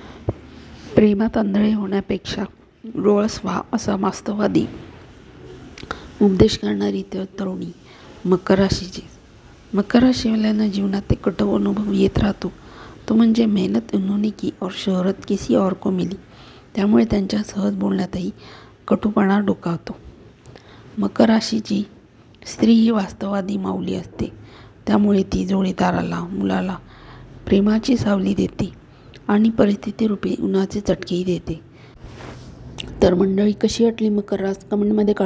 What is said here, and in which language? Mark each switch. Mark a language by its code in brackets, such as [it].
[mr] प्रेमात आंधळे होण्यापेक्षा डोळस व्हा असा वास्तववादी उपदेश करणारी तरुणी मकर राशीची. मकर राशीवाल्यांना जीवनात एक कटू अनुभव येत राहतो. तो म्हणजे [hi] मेहनत उन्होंने की और शोहरत किसी और को मिली. [mr] त्यामुळे त्यांच्या सहज बोलण्यातही कटुपणा डोकावतो. मकर राशीची स्त्री ही वास्तववादी माऊली असते. त्यामुळे ती जोडीदाराला, मुलाला प्रेमाची सावली देते आणि परिस्थितीरूपी उन्हाचे चटकेही देते. तर मंडळी, कशी वाटली मकर रास कमेंटमध्ये कळवा.